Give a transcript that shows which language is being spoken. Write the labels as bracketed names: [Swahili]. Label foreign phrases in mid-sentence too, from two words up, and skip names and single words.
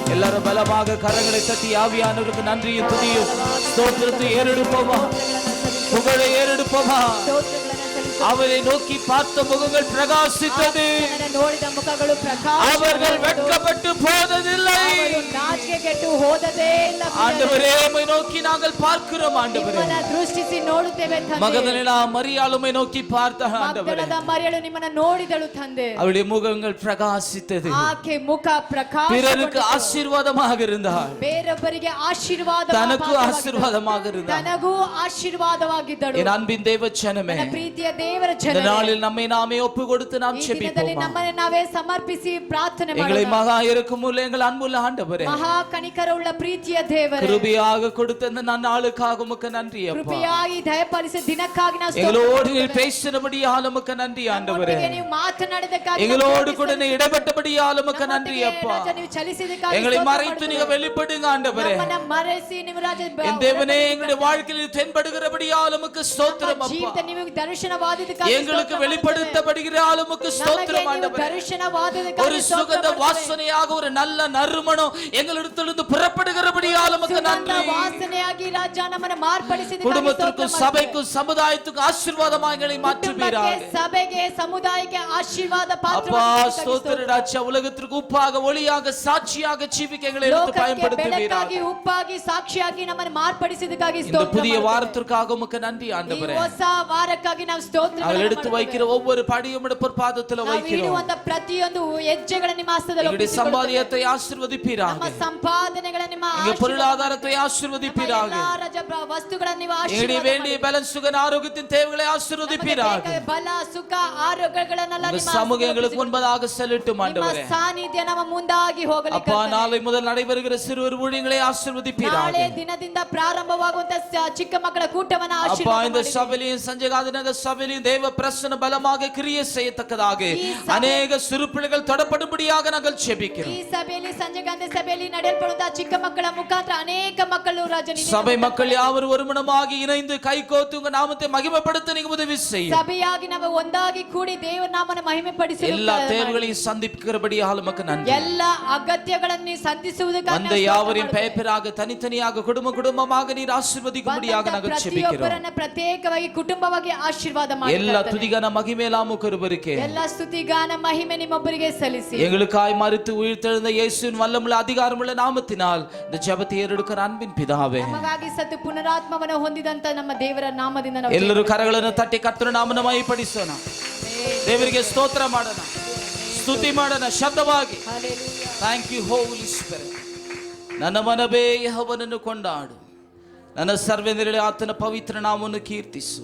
[Tamil] எல்லாரும் பலமாக கரங்களை தட்டி ஆவியானவருக்கு நன்றியும் துதியும் ஸ்தோத்திரத்தை ஏறெடுப்போமா, புகழை ஏறெடுப்போமா. அவரை நோக்கி பார்த்த முகங்கள் பிரகாசித்தது, [Kannada] ನೋಡಿದ ಮುಖಗಳು [Tamil] அவர்கள் வெட்கப்பட்டு போனதில்லை. [Kannada] ನಾಚಿಕೆಗೆಟ್ಟು ಹೋದದೇ ಇಲ್ಲ. [Tamil] ஆண்டவரே உம்மை நோக்கி நாங்கள் பார்க்கிறோம் ஆண்டவரே. [Kannada] ನಿಮ್ಮನ್ನ ದೃಷ್ಟಿಸಿ ನೋಡುತ್ತೇವೆ ತಂದೆ. [Tamil] மகதலேனா மரியாள் உம்மை நோக்கி பார்த்தாள் ஆண்டவரೇ. [Kannada] ಮಗ್ದಲದ ಮರಿಯಳು ನಿಮ್ಮನ್ನ ನೋಡಿದಳು ತಂದೆ. [Tamil] அவளுடைய முகங்கள் பிரகாசித்தது. [Kannada] ಆಕೆ ಮುಖ ಪ್ರಕಾಶ, [Tamil] பிறருக்கு ஆசீர்வாதமாக இருந்தாள், [Kannada] ಬೇರೊಬ್ಬರಿಗೆ ಆಶೀರ್ವಾದ, [Tamil] தனக்கு ஆசீர்வாதமாக இருந்தாள். [Kannada] ತನಗೂ ಆಶೀರ್ವಾದವಾಗಿದ್ದಳು. [Tamil] என் அன்பின் தேவச்சனமே, [Kannada] ನನ್ನ ಪ್ರೀತಿಯ ದೇವರ [Tamil] இந்த [Kannada] ಜನರೇ, [Tamil] நாளில் நம்மை நாமே ஒப்பு கொடுத்து நாம் [Kannada] ಈ ದಿನದಲ್ಲಿ [Tamil] ஜெபிப்போம். [Kannada] ನಮ್ಮನ್ನು ನಾವೇ ಸಮರ್ಪಿಸಿ ಪ್ರಾರ್ಥನೆ [Tamil] எங்களை [Kannada] ಮಾಡೋಣ. [Tamil] மகா இருக்குமுள்ள எங்கள் அன்புள்ள ஆண்டவரே, [Kannada] ಮಹಾ ಕನಿಕರವುಳ್ಳ ಪ್ರೀತಿಯ ದೇವರೇ, [Tamil] கிருபையாக கொடுத்த இந்த நாளுக்காக உமக்கு நன்றி அப்பா. [Kannada] ಕೃಪೆಯಾಗಿ ದಯಪಾಲಿಸಿದ ದಿನಕ್ಕಾಗಿ ನಾವು [Tamil] எங்களோடு நீர் பேசினபடியால் உமக்கு நன்றி ஆண்டவரே. [Kannada] ನಮ್ಮೊಂದಿಗೆ ನೀವು ಮಾತನಾಡಿದಕ್ಕಾಗಿ [Tamil] எங்களோடு கூட நீ இடைப்பட்டபடியால் உமக்கு நன்றி அப்பா. [Kannada] ರಾಜ ನೀವು ಚಲಿಸಿದಕ್ಕಾಗಿ [Tamil] எங்களை [Kannada] ಸ್ತೋತ್ರ [Tamil] மறைத்து [Kannada] ಮಾಡುತ್ತೇವೆ. [Tamil] நீங்க வெளிப்படுங்க ஆண்டவரே. [Kannada] ನಮ್ಮನ್ನ ಮರೆಸಿ ನೀವು ರಾಜ [Tamil] என் தேவனே, எங்களுடைய வாழ்க்கையில் தென்படுகிறபடியால் உமக்கு ஸ்தோத்திரம் அப்பா. [Kannada] ಜೀವಿತ ನಿಮಗೆ ದರ್ಶನವಾದದಕ್ಕಾಗಿ [Tamil] எங்களுக்கு [Kannada] ಸ್ತೋತ್ರ [Tamil] வெளிப்படுத்தப்படுகிறால் உமக்கு [Kannada] ನಮಗೆ [Tamil] ஸ்தோத்திரம் [Kannada] ನೀವು [Tamil] ஆண்டவரே. [Kannada] ದರ್ಶನವಾದದಕ್ಕಾಗಿ [Tamil] ஒரு [Kannada] ಸ್ತೋತ್ರ [Tamil] சுகந்த [Kannada] ಮಾಡುತ್ತೇವೆ. [Tamil] வாசனையாக ஒரு நல்ல நறுமணம் எங்களிடத்திலிருந்து புறப்படுகிறபடியால் உமக்கு [Kannada] ಸುಗಂಧ [Tamil] நன்றி. [Kannada] ವಾಸನೆಯಾಗಿ ರಾಜ ನಮ್ಮನ್ನು ಮಾರ್ಪಡಿಸಿದಕ್ಕಾಗಿ [Tamil] குடும்பத்திற்கும் [Kannada] ಸ್ತೋತ್ರ [Tamil] சபைக்கும் சமுதாயத்துக்கும் ஆசீர்வாதமாக எங்களை மாற்றுவீராக. [Kannada] ಕುಟುಂಬಕ್ಕೆ, ಸಭೆಗೆ, ಸಮುದಾಯಕ್ಕೆ ಆಶೀರ್ವಾದ [Tamil] அப்பா [Kannada] ಪಾತ್ರವಾಗಿ [Tamil] ஸ்தோத்திர ராஜா, உலகத்திற்கு உப்பாக ஒளியாக சாட்சியாக ஜீவிக்க எங்களை எடுத்து [Kannada] ಲೋಕಕ್ಕೆ [Tamil] பயன்படுத்துவீராக. [Kannada] ಬೆಳಕಾಗಿ ಉಪ್ಪಾಗಿ ಸಾಕ್ಷಿಯಾಗಿ ನಮ್ಮನ್ನು ಮಾರ್ಪಡಿಸಿದಕ್ಕಾಗಿ [Tamil] இந்த [Kannada] ಸ್ತೋತ್ರ [Tamil] புதிய [Kannada] ಮಾಡುತ್ತೇವೆ. [Tamil] வாரத்திற்காக உமக்கு நன்றி [Kannada] ಈ [Tamil] ஆண்டவரே. [Kannada] ಹೊಸ ವಾರಕ್ಕಾಗಿ ನಾವು ಸ್ತೋತ್ರ [Tamil] அவள் எடுத்து வைக்கிற ஒவ்வொரு படியும் பொற்பாதத்தில் [Kannada] ನಾವು [Tamil] வைக்கிறோம். [Kannada] ಇಡುವಂತ ಪ್ರತಿಯೊಂದು ಹೆಜ್ಜೆಗಳ ನಿಮ್ಮ ಹಸ್ತದಲ್ಲಿ [Tamil] எங்களுடைய [Kannada] ಒಪ್ಪಿಸಿಕೊಡುತ್ತೇವೆ. [Tamil] சம்பாதியத்தை ஆசீர்வதிப்பீராக. [Kannada] ನಮ್ಮ ಸಂಪಾದನೆಗಳ ನಿಮ್ಮ [Tamil] எங்க [Kannada] ಆಶೀರ್ವಾದ, [Tamil] பொருளாதாரத்தை [Kannada] ನಮ್ಮ [Tamil] ஆசீர்வதிப்பீராக. [Kannada] ಎಲ್ಲಾ ರಾಜ ವಸ್ತುಗಳನ್ನು ನೀವು [Tamil] எங்களுடைய [Kannada] ಆಶೀರ್ವಾದ [Tamil] வேண்டிய [Kannada] ಮಾಡಿ. [Tamil] பலன் சுகன் ஆரோக்கியத்தின் தேவைகளை ஆசீர்வதிப்பீராக. [Kannada] ನಮಗೆ ಬಲ, ಸುಖ, ಆರೋಗ್ಯಗಳನ್ನೆಲ್ಲ [Tamil] உங்க [Kannada] ನಿಮ್ಮ [Tamil] சமூகம் எங்களுக்கு [Kannada] ಹಸ್ತದಲ್ಲಿ [Tamil] முன்பதாக செல்லட்டும் [Kannada] ನಿಮ್ಮ [Tamil] ஆண்டவரே. [Kannada] ಸಾನ್ನಿಧ್ಯ ನಮ್ಮ ಮುಂದಾಗಿ ಹೋಗಲಿ [Tamil] அப்பா, [Kannada] ಕರ್ತನೇ. [Tamil] நாளை முதல் நடைபெறுகிற சிறுவர் ஊழியங்களை ஆசீர்வதிப்பீராக. [Kannada] ನಾಳೆ ದಿನದಿಂದ ಪ್ರಾರಂಭವಾಗುವಂತ ಚಿಕ್ಕ ಮಕ್ಕಳ ಕೂಟವನ್ನ [Tamil] அப்பா, [Kannada] ಆಶೀರ್ವಾದ [Tamil] இந்த [Kannada] ಮಾಡಿ. [Tamil] சபையிலும் சஞ்சகாதிநகர் சபையிலும் தேவ பிரசன்ன பலமாக கிரியை செய்யத்தக்கதாக அநேக சிறு பிள்ளைகள் தொடப்படும்படியாக நாங்கள் [Kannada] ಈ [Tamil] ஜெபிக்கிறோம். [Kannada] ಸಭೆಯಲ್ಲಿ ಸಂಜೆ ಗಂಧೆ ಸಭೆಯಲ್ಲಿ ನಡೆಯಲ್ಪಡುವಂತಹ ಚಿಕ್ಕ ಮಕ್ಕಳ ಮುಖಾಂತರ ಅನೇಕ ಮಕ್ಕಳು ರಾಜನಿ [Tamil] சபை மக்கள் யாவரும் ஒருமனமாகி இணைந்து கைகோத்து உங்க நாமத்தை மகிமைப்படுத்த நீங்க உதவி செய்யும். [Kannada] ಸಭೆಯಾಗಿ ನಾವು ಒಂದಾಗಿ ಕೂಡಿ ದೇವರ ನಾಮನ ಮಹಿಮೆ ಪಡಿಸಲು [Tamil] எல்லா தேவைகளையும் சந்திக்கிறபடியாக உமக்கு நன்றி. [Kannada] ಎಲ್ಲ ಅಗತ್ಯಗಳನ್ನು ನೀವು ಸಂಧಿಸುವುದಕ್ಕಾಗಿ [Tamil] அந்த யாவரையும் பெயராக தனித்தனியாக குடும்ப குடும்பமாக நீர் ஆசீர்வதிக்கும்படியாக நாங்கள் ஜெபிக்கிறோம். [Kannada] ಪ್ರತಿಯೊಬ್ಬರನ್ನ ಪ್ರತ್ಯೇಕವಾಗಿ ಕುಟುಂಬವಾಗಿ ಆಶೀರ್ವಾದ ಮಾಡಿ. [Tamil] எல்லா துதிகான மகிமையெல்லாம் கருவருக்கே [Kannada] ಎಲ್ಲ ಸ್ತುತಿಗಾನ ಮಹಿಮೆ ನಿಮ್ಮೊಬ್ಬರಿಗೆ ಸಲ್ಲಿಸಿ. [Tamil] எங்களுக்காய் மரித்து உயிர்த்தெழுந்த இயேசுவின் வல்லமுள்ள அதிகாரமுள்ள நாமத்தினால் இந்த ஜெபத்தை ஏறெடுக்கிற அன்பின் பிதாவே, [Kannada] ನಮಗಾಗಿ ಸತ್ತು ಪುನರಾತ್ಮವನ್ನು ಹೊಂದಿದಂತ ನಮ್ಮ ದೇವರ ನಾಮದಿಂದ ನಾವು ಎಲ್ಲರೂ ಕರಗಳನ್ನು ತಟ್ಟಿ ಕರ್ತನ ನಾಮನ ಮಹಿಮೆಪಡಿಸೋಣ. ದೇವರಿಗೆ ಸ್ತೋತ್ರ ಮಾಡೋಣ, ಸ್ತುತಿ ಮಾಡೋಣ ಶಬ್ದವಾಗಿ. [English] thank you Holy Spirit. [Kannada] ನನ್ನ ಮನವೇ ಯೆಹೋವನನ್ನು ಕೊಂಡಾಡು, ನನ್ನ ಸರ್ವೇಂದ್ರಿಯರೇ ಆತನ ಪವಿತ್ರ ನಾಮವನ್ನು ಕೀರ್ತಿಸು.